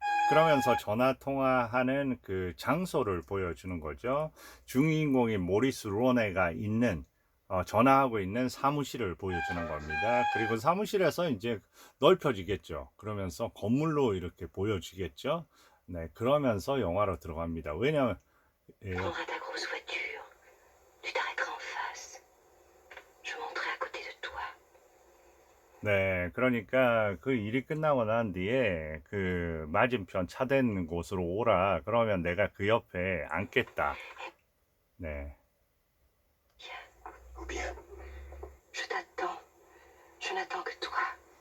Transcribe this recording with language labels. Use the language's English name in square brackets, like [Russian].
[Korean] 그러면서 전화 통화하는 그 장소를 보여주는 거죠. 주인공인 모리스 로네가 있는 전화하고 있는 사무실을 보여주는 겁니다. 그리고 사무실에서 이제 넓혀지겠죠. 그러면서 건물로 이렇게 보여주겠죠. 네, 그러면서 영화로 들어갑니다. 왜냐면 예, [French] prendras ta grosse voiture. Tu t'arrêteras en face. Je monterai à côté de toi. [Korean] 네, 그러니까 그 일이 끝나고 난 뒤에 그 맞은편 차된 곳으로 오라. 그러면 내가 그 옆에 앉겠다. 네. [French] Ou bien, Je t'attends. Je n'attends que toi.